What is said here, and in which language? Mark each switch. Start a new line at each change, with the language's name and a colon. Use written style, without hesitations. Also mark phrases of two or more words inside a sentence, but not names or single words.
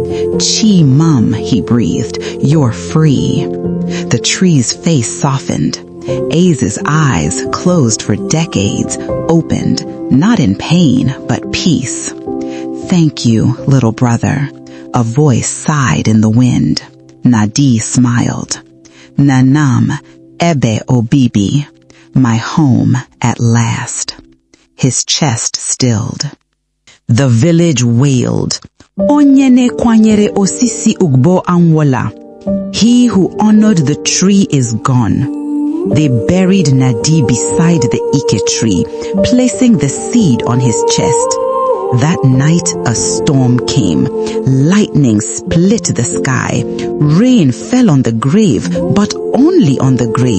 English: Chi mum, he breathed, you're free. The tree's face softened. Aze's eyes, closed for decades, opened, not in pain, but peace. Thank you, little brother. A voice sighed in the wind. Nnadi smiled.
Igbo: Nanam, ebe obibi.
English: My home at last. His chest stilled. The village wailed.
Igbo: Onyene kwanyere osisi ugbo anwola.
English: He who honored the tree is gone. They buried Nnadi beside the Ike tree, placing the seed on his chest. That night a storm came. Lightning split the sky. Rain fell on the grave, but only on the grave.